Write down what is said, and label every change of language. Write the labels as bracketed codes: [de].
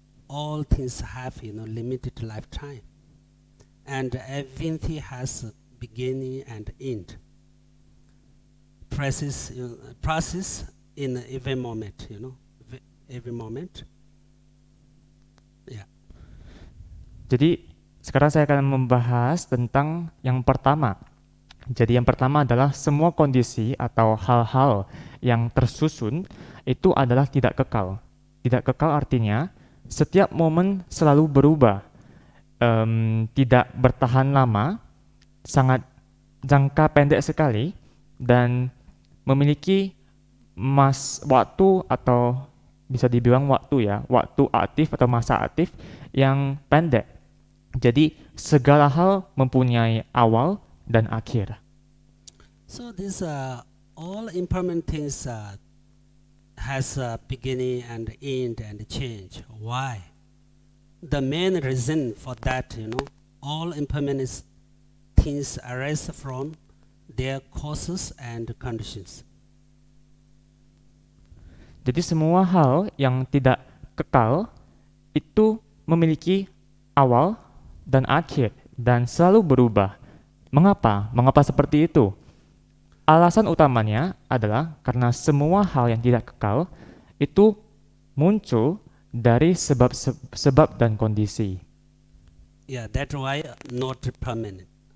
[en] all things have limited lifetime, and everything has a beginning and end. Process in every moment, every moment. Yeah. [id] Jadi sekarang saya akan membahas tentang yang pertama. Jadi yang pertama adalah semua kondisi atau hal-hal yang tersusun itu adalah tidak kekal. Tidak kekal artinya setiap momen selalu berubah, tidak bertahan lama, sangat jangka pendek sekali, dan memiliki waktu atau bisa dibilang waktu aktif atau masa aktif yang pendek. Jadi segala hal mempunyai awal dan akhir. [en] So these all impermanent things has a beginning and end and change. Why? The main reason for that, all impermanent things arise from their causes and conditions. [id] Jadi semua hal yang tidak kekal itu memiliki awal dan akhir dan selalu berubah. Mengapa? Mengapa seperti itu? Alasan utamanya adalah karena semua hal yang tidak kekal itu muncul dari sebab dan kondisi. [en] Yeah, that's why not permanent.